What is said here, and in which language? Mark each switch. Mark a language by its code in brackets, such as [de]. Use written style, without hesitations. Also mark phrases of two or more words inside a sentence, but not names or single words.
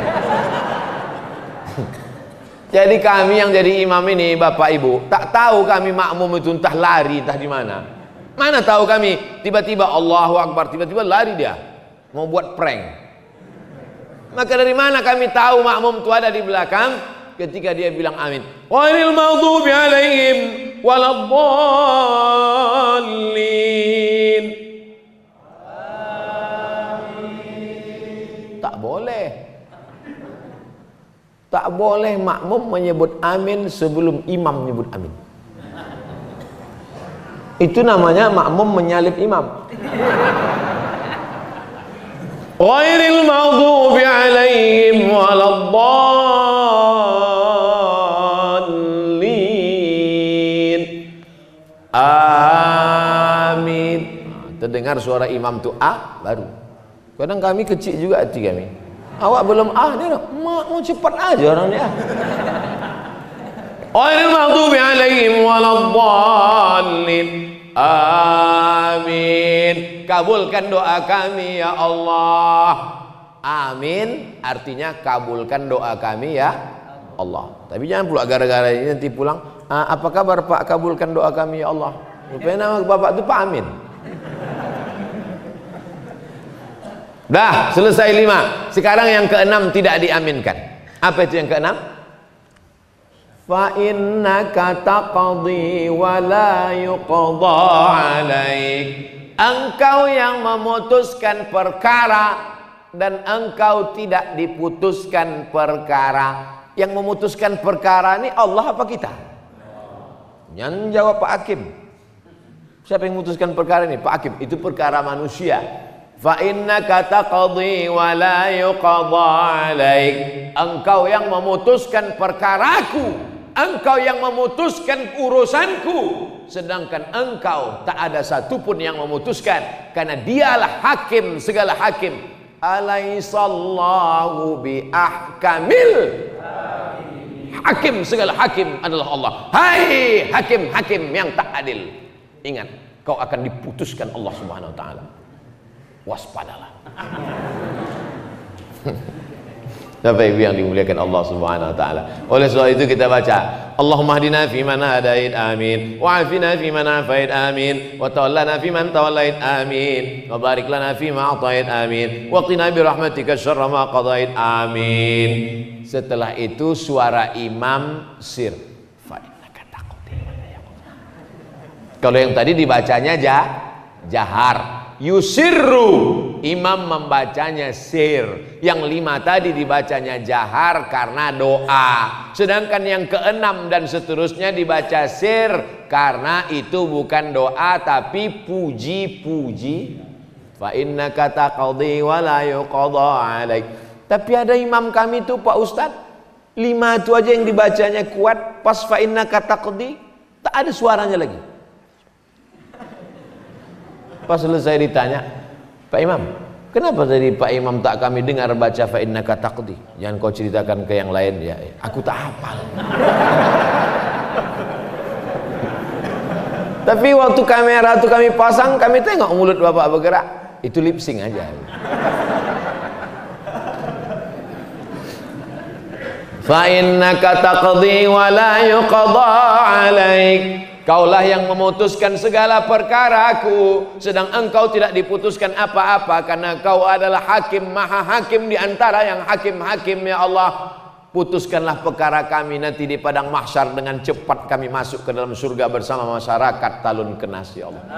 [id] Jadi kami yang jadi imam ini bapak ibu, tak tahu kami makmum itu entah lari entah di mana. Mana tahu kami, tiba-tiba [ar] الله أكبر, [id] tiba-tiba lari dia mau buat prank. Maka dari mana kami tahu makmum itu ada di belakang ketika dia bilang amin? [ar] غير المغضوب عليهم ولا الضالين. [id] Tak boleh. Tak boleh makmum menyebut amin sebelum imam menyebut amin. Itu namanya makmum menyalip imam. [ar] غير المغضوب عليهم ولا الضالين. [id] Amin. Terdengar suara imam tu baru. Kadang kami kecil juga hati kami. Awak belum dia nak, mau cepat aja orang dia. [ar] غير المغضوب عليهم ولا الضالين. [id] Amin. Kabulkan doa kami ya Allah. Amin artinya kabulkan doa kami ya Allah. Tapi jangan pula gara-gara ini nanti pulang, apa kabar Pak, kabulkan doa kami ya Allah. Rupanya nama bapak itu Pak Amin. Dah selesai 5. Sekarang yang ke-6 tidak diaminkan. Apa itu yang ke-6? [ar] فإنك تقضي ولا يقضى عليك. [id] Engkau yang memutuskan perkara dan engkau tidak diputuskan perkara. Yang memutuskan perkara ini Allah apa kita? Yang jawab Pak Hakim. Siapa yang memutuskan perkara ini? Pak Hakim. Itu perkara manusia. [ar] فإنك تقضي ولا يقضى عليك. [id] Engkau yang memutuskan perkaraku, engkau yang memutuskan urusanku, sedangkan engkau tak ada satupun yang memutuskan, karena dialah hakim segala hakim. [ar] أليس الله بأحكم الحاكم, [id] segala hakim adalah Allah. Hai hakim-hakim yang tak adil, ingat kau akan diputuskan Allah [ar] سبحانه وتعالى. [id] Waspadalah. Bapak Ibu yang dimuliakan Allah [ar] سبحانه وتعالى. [id] Oleh sebab itu kita baca, [ar] اللهم اهدنا في من هديت، آمين. وعافنا في من عافيت، آمين. وتولنا في من توليت، آمين. وبارك لنا في ما أعطيت، آمين. وقنا برحمتك شر ما قضيت, آمين. [id] Setelah itu suara imam sir. [ar] فإنك تقضي. [id] Kalau yang tadi dibacanya jahar. Yusirru, imam membacanya sir. Yang 5 tadi dibacanya jahar karena doa. Sedangkan yang ke-6 dan seterusnya dibaca sir karena itu bukan doa tapi puji-puji. [ar] فإنك تقضي ولا يقضى عليك. [id] Tapi ada imam kami itu Pak Ustadz, 5 itu aja yang dibacanya kuat, pas [ar] فإنك تقضي [id] tak ada suaranya lagi. Pas selesai ditanya, Pak Imam, kenapa tadi Pak Imam tak kami dengar baca [ar] فإنك تقضي? [id] Jangan kau ceritakan ke yang lain ya. Aku tak hafal. Tapi waktu kamera itu kami pasang, kami tengok mulut Bapak bergerak. Itu [en] lip sync [id] aja. [ar] فإنك تقضي ولا يقضى عليك. [id] Kaulah yang memutuskan segala perkaraku, sedang engkau tidak diputuskan apa-apa, karena kau adalah hakim, maha hakim di antara yang hakim-hakim ya Allah. Putuskanlah perkara kami nanti di padang mahsyar, dengan cepat kami masuk ke dalam surga bersama masyarakat Talun Kenas ya Allah.